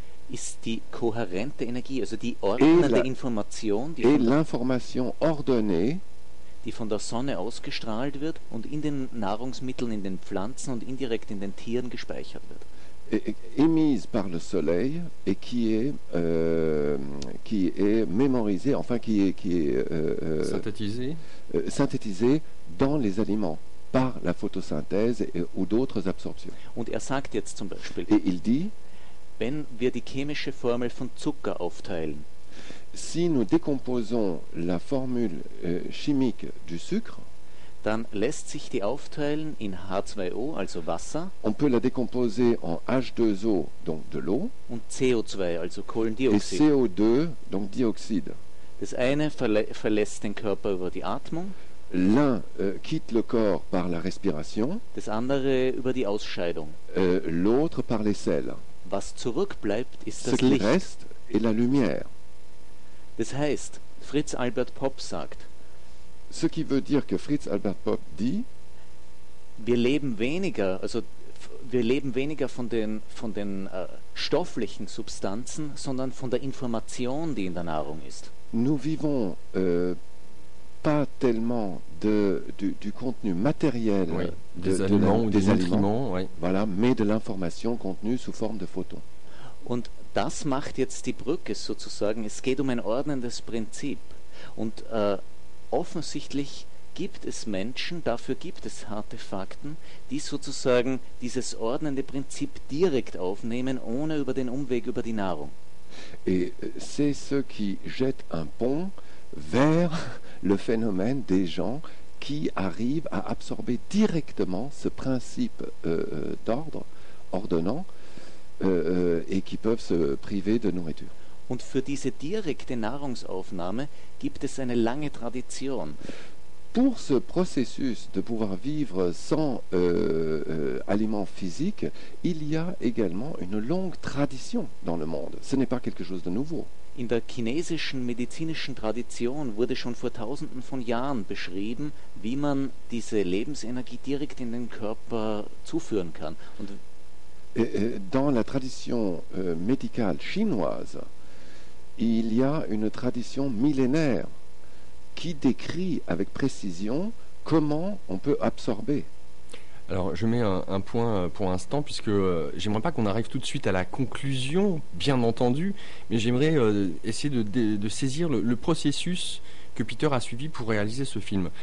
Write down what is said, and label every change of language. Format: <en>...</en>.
<de>ist die kohärente Energie, also die ordnende Information, die</de> <fr>et l'information ordonnée,</fr> <de>die von der Sonne ausgestrahlt wird und in den Nahrungsmitteln, in den Pflanzen und indirekt in den Tieren gespeichert wird.</de> <fr>Émise par le soleil et qui est mémorisée, enfin qui est synthétisée dans les aliments par la photosynthèse ou d'autres absorptions.</fr> <de>Und er sagt jetzt zum Beispiel,</de> <fr>et il dit,</fr> <de>wenn wir die chemische Formel von Zucker aufteilen,</de> <fr>si nous décomposons la formule chimique du sucre,</fr> <de>dann lässt sich die aufteilen in H2O, also Wasser.</de> <fr>On peut la décomposer en H2O, donc de l'eau.</fr> <de>Und CO2, also Kohlendioxid.</de> <fr>Et CO2, donc dioxyde.</fr> <de>Das eine verlässt den Körper über die Atmung.</de> <fr>L'un quitte le corps par la respiration.</fr> <de>Das andere über die Ausscheidung.</de> <fr>L'autre par les selles.</fr> <de>Was zurückbleibt, ist</de> <fr>ce</fr> <de>das Licht.</de> <fr>Reste est la lumière.</fr> <de>Das heißt, Fritz Albert Popp sagt,</de> <fr>ce qui veut dire que Fritz Albert Popp dit,</fr> <de>wir leben weniger, also wir leben weniger von den stofflichen Substanzen, sondern von der Information, die in der Nahrung ist.</de> <fr>Nous vivons pas tellement du contenu matériel, oui, des aliments, oui. Voilà, mais de l'information contenue sous forme de photons.</fr> <de>Und das macht jetzt die Brücke sozusagen. Es geht um ein ordnendes Prinzip und offensichtlich gibt es Menschen, dafür gibt es harte Fakten, die sozusagen dieses ordnende Prinzip direkt aufnehmen, ohne über den Umweg über die Nahrung.</de> <fr>Et c'est ceux qui jettent un pont vers le phénomène des gens qui arrivent à absorber directement ce principe d'ordre, ordonnant, et qui peuvent se priver de nourriture.</fr> <de>Und für diese direkte Nahrungsaufnahme gibt es eine lange Tradition.</de> <fr>Pour ce processus de pouvoir vivre sans aliments physiques, il y a également une longue tradition dans le monde. Ce n'est pas quelque chose de nouveau.</fr> <de>In der chinesischen medizinischen Tradition wurde schon vor tausenden von Jahren beschrieben, wie man diese Lebensenergie direkt in den Körper zuführen kann.</de> <fr>Und dans la tradition médicale chinoise, il y a une tradition millénaire qui décrit avec précision comment on peut absorber. Alors, je mets un point pour l'instant, puisque j'aimerais pas qu'on arrive tout de suite à la conclusion, bien entendu, mais j'aimerais essayer de saisir le processus que Peter a suivi pour réaliser ce film.</fr>